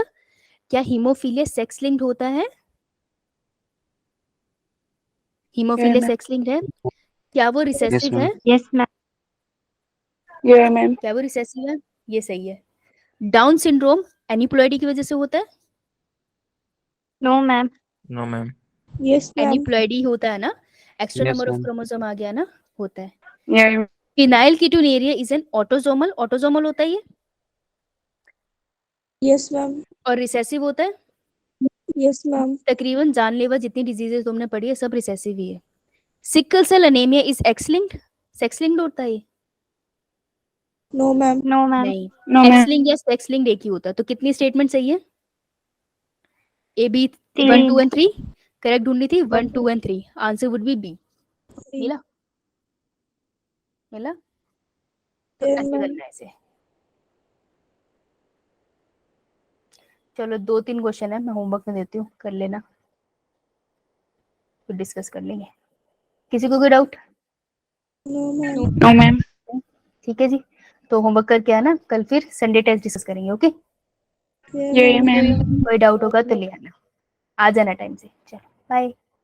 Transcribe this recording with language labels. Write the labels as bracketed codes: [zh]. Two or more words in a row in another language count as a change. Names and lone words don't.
[hi] क्या हीमोफीलिया [en] sex linked [hi] होता है? हीमोफीलिया [en] Yeah, sex linked [hi] है? क्या वो रिसेसिव [en] ma'am. [hi] है? [en] Yes, ma'am. Yeah, ma'am. क्या वो रिसेसिव है? ये सही है। Down syndrome aneuploidy [hi] की वजह से होता है? [en] No, ma'am. No, ma'am. Yes, ma'am. [hi] एनिप्लॉइडी होता है ना, एक्स्ट्रा [en] Yes, number of ma'am. [hi] क्रोमोसोम आ गया ना, होता है। [en] Yeah, phenylketonuria is an autosomal, autosomal होता है ये, Yes, ma'am. [hi] और रिसेसिव होता है। [en] Yes, ma'am. [hi] तकरीबन जानलेवा जितनी डिजीजेस तुमने पढ़ी है सब रिसेसिव ही है। [en] sickle cell anemia is X linked, sex linked होता है ये, No, ma'am. No, ma'am. [hi] नहीं, [en] No, ma'am. X link [hi] या [en] sex link [hi] एक ही होता है। तो कितनी स्टेटमेंट सही है? [en] A B 1 [hi] तीन। [en] 2 and 3 correct ढूंढनी थी। 1 2 and 3 answer would be B. [hi] मिला मिला। तो [en] Yes, [hi] ऐसे [en] ma'am. [hi] करना है इसे। चलो 2-3 क्वेश्चन है, मैं होमवर्क में देती हूँ, कर लेना, फिर डिस्कस कर लेंगे। किसी को कोई डाउट? No, ma'am. No, ma'am. ठीक है जी, तो होमवर्क करके आना, कल फिर [en] Sunday test discuss [hi] करेंगे। [en] OK, Yeah, Yeah, ma'am. ma'am. [hi] कोई डाउट होगा तो ले आना, आ जाना टाइम से। चलो बाय।